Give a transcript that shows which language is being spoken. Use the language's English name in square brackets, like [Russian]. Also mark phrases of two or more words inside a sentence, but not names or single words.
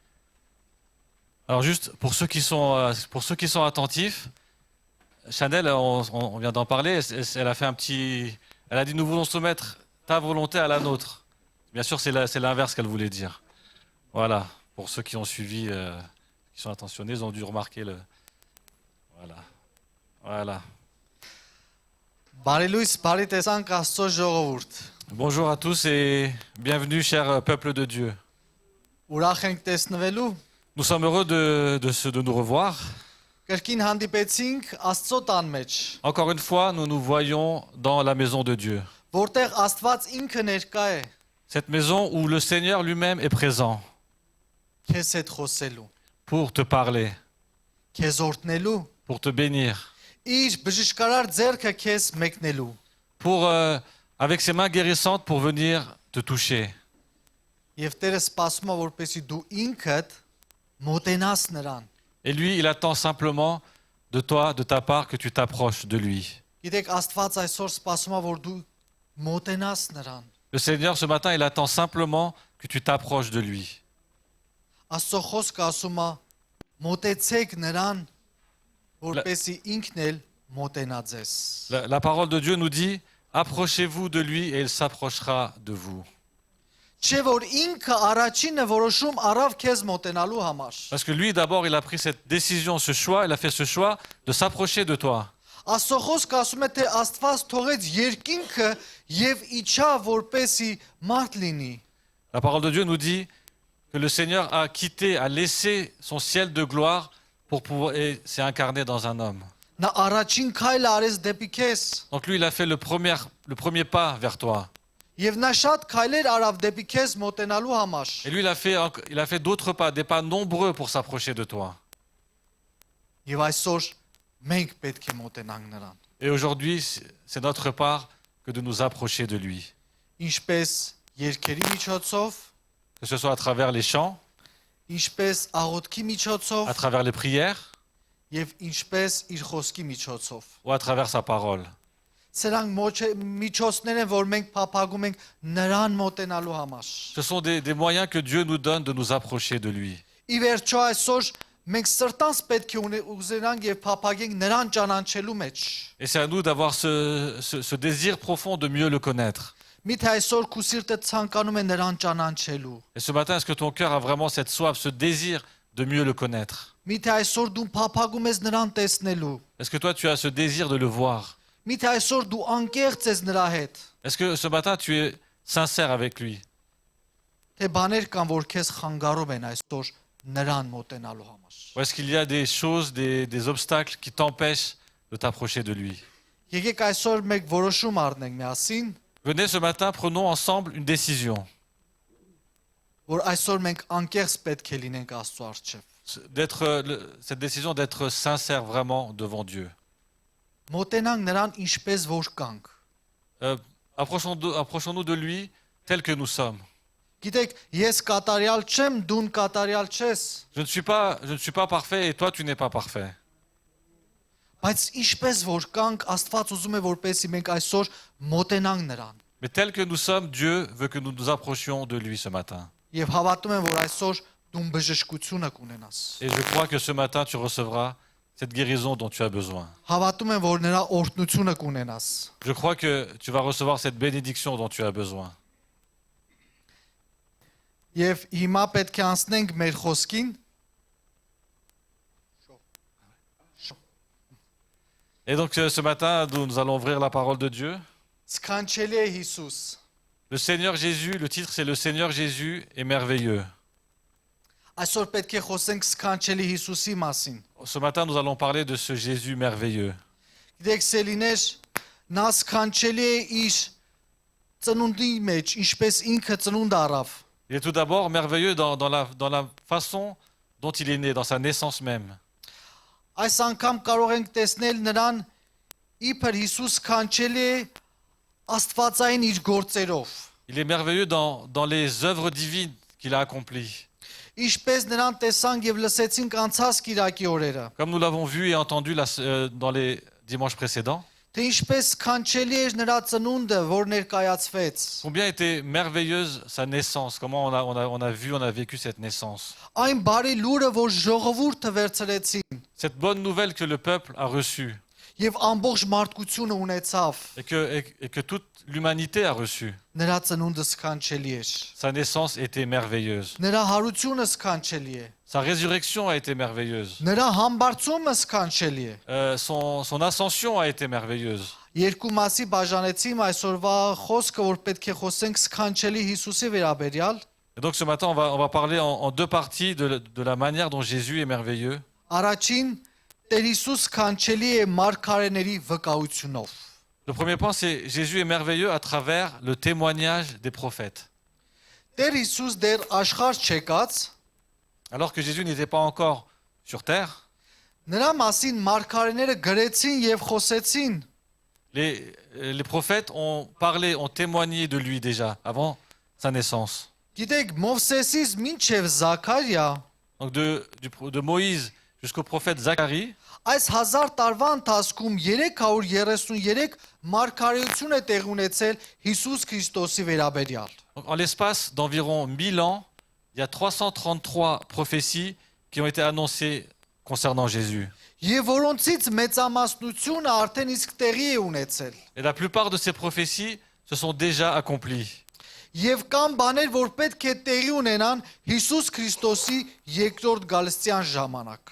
[French] Alors juste pour ceux qui sont attentifs, Chanel, on vient d'en parler, elle a fait elle a dit nous voulons soumettre ta volonté à la nôtre. Bien sûr, c'est l'inverse qu'elle voulait dire. Voilà, pour ceux qui ont suivi, qui sont attentionnés, ils ont dû remarquer le... Voilà, voilà. [Armenian] Բարի լույս, բարի տեսանք Աստծո ժողովուրդ։ [French] Bonjour à tous et bienvenue, cher peuple de Dieu. [Armenian] Ուրախ ենք տեսնվելու։ [French] Nous sommes heureux de nous revoir. [Armenian] Կրկին հանդիպեցինք Աստծո տան մեջ, [French] Encore une fois, nous nous voyons dans la maison de Dieu. [Armenian] որտեղ Աստված ինքը ներկա է, [French] Cette maison où le Seigneur lui-même est présent [Armenian] քեզ հետ խոսելու, [French] pour te parler, [Armenian] քեզ օրհնելու, [French] pour te bénir, [Armenian] իր բժշկարար ձեռքը քեզ մեկնելու։ [French] pour, avec ses mains guérissantes, pour venir te toucher. [Armenian] Եվ Տերը սպասում է, որպեսզի դու ինքդ մոտենաս նրան։ [French] Et lui, il attend simplement de toi, de ta part, que tu t'approches de lui. [Armenian] Գիտեք, Աստված այսօր սպասում է, որ դու մոտենաս նրան։ [French] Le Seigneur, ce matin, il attend simplement que tu t'approches de lui. [Armenian] Աստծո խոսքը ասում է, մոտեցեք նրան, որպեսզի ինքն էլ մոտենա ձեզ։ [French] La parole de Dieu nous dit, approchez-vous de lui et il s'approchera de vous. [Armenian] Չէ որ ինքը առաջինը որոշում առավ քեզ մոտենալու համար։ [French] Parce que lui, d'abord, il a pris cette décision, ce choix, il a fait ce choix de s'approcher de toi. [Armenian] Աստծո խոսքը ասում է, թե Աստված թողեց երկինքը եւ իջա որպեսի մարդ լինի։ [French] La parole de Dieu nous dit que le Seigneur a quitté, a laissé son ciel de gloire pour pouvoir, et s'est incarné dans un homme. [Armenian] Նա առաջին քայլը արեց դեպի քեզ [French] Donc lui, il a fait le premier pas vers toi. [Armenian] եւ նա շատ քայլեր արավ դեպի քեզ մոտենալու համար։ [French] Et lui, il a fait d'autres pas, des pas nombreux pour s'approcher de toi. [Armenian] Եվ այսօր մենք պետք է մոտենանք նրան։ [French] Et aujourd'hui, c'est notre part que de nous approcher de lui. [Armenian] Ինչպես երգերի միջոցով, [French] Que ce soit à travers les chants, [Armenian] ինչպես աղոթքի միջոցով [French] à travers les prières [Armenian] եւ ինչպես իր խոսքի միջոցով։ [French] ou à travers sa parole. [Armenian] Սրանք միջոցներ են, որ մենք փափագում ենք նրան մոտենալու համար։ [French] Ce sont des moyens que Dieu nous donne de nous approcher de lui. [Armenian] Ի վերջո այսօր մենք սրտանց պետք է ուզենանք եւ փափագենք նրան ճանաչելու մեջ։ [French] Et c'est à nous d'avoir ce désir profond de mieux le connaître. [Armenian] Միթե այսօր քու սիրտը ցանկանում է նրան ճանաչելու։ [French] Et ce matin, est-ce que ton cœur a vraiment cette soif, ce désir de mieux le connaître? [Armenian] Միթե այսօր դու փափագում ես նրան տեսնելու։ [French] Est-ce que toi, tu as ce désir de le voir? [Armenian] Միթե այսօր դու անկեղծ ես նրա հետ։ [French] Est-ce que ce matin, tu es sincère avec lui? [Armenian] Թե բաներ կան, որ քեզ խանգարում են այսօր նրան մոտենալու համար։ [French] Ou est-ce qu'il y a des choses, des obstacles qui t'empêchent de t'approcher de lui? [Armenian] Եկեք այսօր մեկ որոշում առնենք միասին, [French] Venez ce matin, prenons ensemble une décision. [Armenian] որ այսօր մենք անկեղծ պետք է լինենք Աստծո առջև։ [French] Cette décision d'être sincère vraiment devant Dieu. [Armenian] Մոտենանք նրան ինչպես որ կանք։ [French] Approchons-nous de lui tel que nous sommes. [Armenian] Գիտեք, ես կատարյալ չեմ, դու կատարյալ չես, [French] Je ne suis pas parfait et toi, tu n'es pas parfait. [Armenian] բայց ինչպես որ կանք, Աստված ուզում է որպեսզի մենք այսօր մոտենանք նրան։ [French] Mais tel que nous sommes, Dieu veut que nous nous approchions de lui ce matin. [Armenian] Եվ հավատում եմ, որ այսօր դու բժշկությունը կունենաս։ [French] Et je crois que ce matin, tu recevras cette guérison dont tu as besoin. [Armenian] Հավատում եմ, որ նրա օրհնությունը կունենաս։ [French] Je crois que tu vas recevoir cette bénédiction dont tu as besoin. [Armenian] Եվ հիմա պետք է անցնենք մեր խոսքին։ [French] Et donc ce matin, nous allons ouvrir la parole de Dieu. [Armenian] Սքանչելի է Հիսուս։ [French] Le Seigneur Jésus, le titre c'est Le Seigneur Jésus est merveilleux. [Armenian] Այսօր պետք է խոսենք սքանչելի Հիսուսի մասին։ [French] Ce matin, nous allons parler de ce Jésus merveilleux. [Armenian] Գիտեք, սելիներ, նա սքանչելի է իր ծնունդի մեջ, ինչպես ինքը ծնունդ առավ։ [French] Il est tout d'abord merveilleux dans la façon dont il est né, dans sa naissance même. [Armenian] Այս անգամ կարող ենք տեսնել նրան իբր Հիսուս սքանչելի է Աստվածային իր գործերով։ [French] Il est merveilleux dans les œuvres divines qu'il a accomplies. [Armenian] Ինչպես նրան տեսանք եւ լսեցինք անցած Կիրակի օրերը։ [French] Comme nous l'avons vu et entendu dans les dimanches précédents, [Armenian] թե ինչպես կանչելի էր նրա ծնունդը, որ ներկայացվեց։ [French] Combien était merveilleuse sa naissance, comment on a vu, on a vécu cette naissance. [Armenian] Այն բարի լուրը, որ ժողովուրդը վերցրեցին [French] Cette bonne nouvelle que le peuple a reçue [Armenian] եւ ամբողջ մարդկությունը ունեցավ, [French] et que toute l'humanité a reçu. [Armenian] նրա ծնունդը սքանչելի էր։ [French] Sa naissance était merveilleuse. [Armenian] Նրա հարությունը սքանչելի է։ [French] Sa résurrection a été merveilleuse. [Armenian] Նրա համբարձումը սքանչելի է։ [French] Son ascension a été merveilleuse. [Armenian] Երկու մասի բաժանեցիմ այսօրվա խոսքը, որ պետք է խոսենք սքանչելի Հիսուսի վերաբերյալ։ [French] Et donc ce matin, on va parler en deux parties de la manière dont Jésus est merveilleux. [Armenian] Առաջին Տեր Հիսուս սքանչելի է մարգարեների վկայությունով։ [French] Le premier point, c'est Jésus est merveilleux à travers le témoignage des prophètes. [Armenian] Տեր Հիսուս դեռ աշխարհ չեկած, [French] Alors que Jésus n'était pas encore sur terre, [Armenian] նրա մասին մարգարեները գրեցին եւ խոսեցին։ [French] les prophètes ont parlé, ont témoigné de lui déjà, avant sa naissance. [Armenian] Գիտեք, Մովսեսից մինչև Զաքարիա [French] Donc de Moïse jusqu'au prophète Zacharie, [Armenian] այս 1000 տարվա ընթացքում 333 մարգարեություն է տեղ ունեցել Հիսուս Քրիստոսի վերաբերյալ։ [French] donc en l'espace d'environ 1000 ans, il y a 333 prophéties qui ont été annoncées concernant Jésus. [Armenian] Եվ որոնցից մեծամասնությունը արդեն իսկ տեղի է ունեցել։ [French] Et la plupart de ces prophéties se sont déjà accomplies. [Armenian] Եվ կան բաներ, որ պետք է տեղի ունենան Հիսուս Քրիստոսի երկրորդ գալստյան ժամանակ։